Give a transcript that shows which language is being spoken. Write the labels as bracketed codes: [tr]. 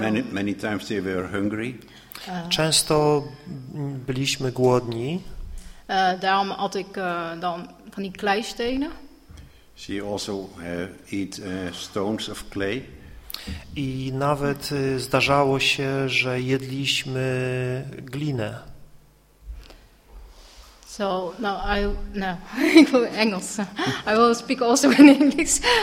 [en] Many times they were hungry. [pl] Często byliśmy głodni. [nl] Daarom at ik dan van die kleistenen. [en] She also eat stones of clay. [pl] I nawet zdarzało się, że jedliśmy glinę. [en] So, now I will Engels. I will speak also in English.